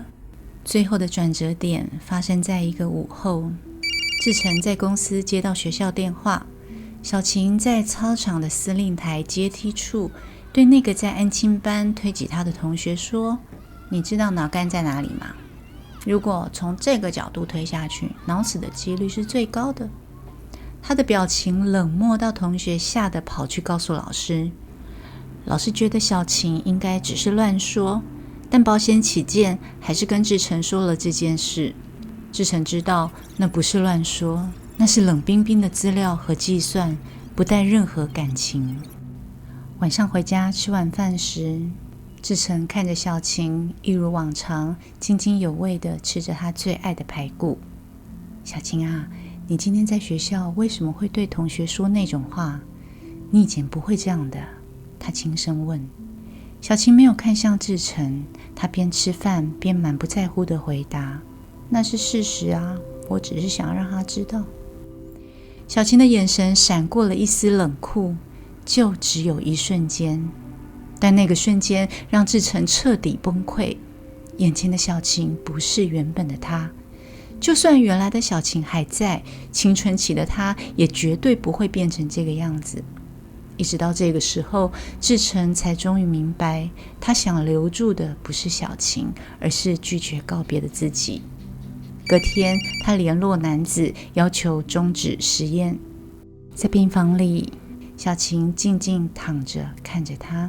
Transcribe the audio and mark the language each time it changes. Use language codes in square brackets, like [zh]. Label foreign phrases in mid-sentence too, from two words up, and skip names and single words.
[zh] 最後的轉折點發生在一個午後，志成在公司接到學校電話，小晴在操場的司令台階梯處對那個在安親班推擠她的同學說：“你知道腦幹在哪裡嗎？如果從這個角度推下去，腦死的幾率是最高的。” 他的表情冷漠到同學嚇得跑去告訴老師。老師覺得小晴應該只是亂說，但保險起見，還是跟志成說了這件事。志成知道那不是亂說，那是冷冰冰的資料和計算，不帶任何感情。晚上回家吃晚飯時，志成看着小晴一如往常津津有味地吃着他最愛的排骨。小晴啊，你今天在學校為什麼會對同學說那種話？你以前不會這樣的。他輕聲問。小晴沒有看向志成，他邊吃飯邊滿不在乎地回答：那是事實啊，我只是想讓他知道。小晴的眼神閃過了一絲冷酷，就只有一瞬間，但那個瞬間讓志成徹底崩潰。眼前的小晴不是原本的他，就算原來的小晴還在，青春期的他也絕對不會變成這個樣子。一直到這個時候，志成才終於明白，他想留住的不是小晴，而是拒絕告別的自己。隔天，他聯絡男子，要求終止實驗。在病房裡，小晴靜靜躺着，看着他。